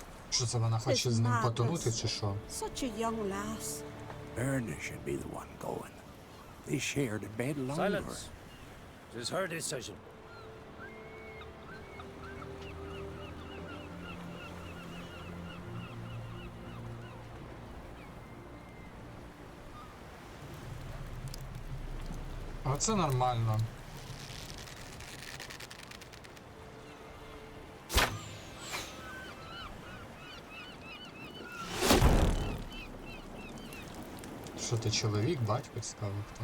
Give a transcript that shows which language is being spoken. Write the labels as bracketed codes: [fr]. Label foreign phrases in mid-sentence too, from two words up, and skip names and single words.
[uk] Що це вона хоче з ним потонути чи що? [en] Such a young lass. Erna should be the one going. They shared a bed longer. Silence. It is her decision. [uk] Оце нормально. Що ти чоловік, батько цікаво хто?